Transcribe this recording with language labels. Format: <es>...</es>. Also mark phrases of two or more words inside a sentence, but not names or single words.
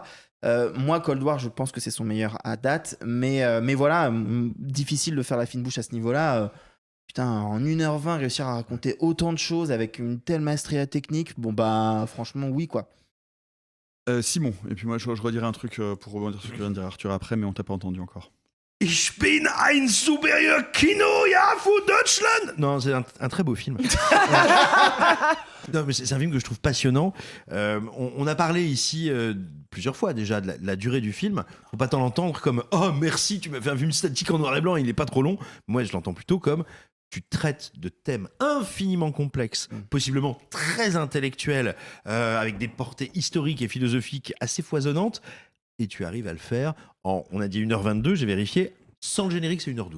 <fr>Moi, Cold War, je pense que c'est son meilleur à date, mais voilà, difficile de faire la fine bouche à ce niveau-là. Putain, en 1h20, réussir à raconter autant de choses avec une telle maestria technique, bon bah franchement oui quoi. Simon, et puis moi je redirai un truc pour rebondir sur ce que vient de dire Arthur après, mais on t'a pas entendu encore.</fr> <de>Ich bin ein superieur Kino, ja, für Deutschland.</de> <fr>Non, c'est un très beau film. Non, mais c'est un film que je trouve passionnant. On a parlé ici plusieurs fois déjà de la durée du film. Faut pas tant l'entendre comme « Oh, merci, tu m'as fait un film statique en noir et blanc, il est pas trop long ». Moi, je l'entends plutôt comme « Tu traites de thèmes infiniment complexes, possiblement très intellectuels, avec des portées historiques et philosophiques assez foisonnantes, et tu arrives à le faire en, on a dit 1h22, j'ai vérifié, sans le générique, c'est 1h12.</fr>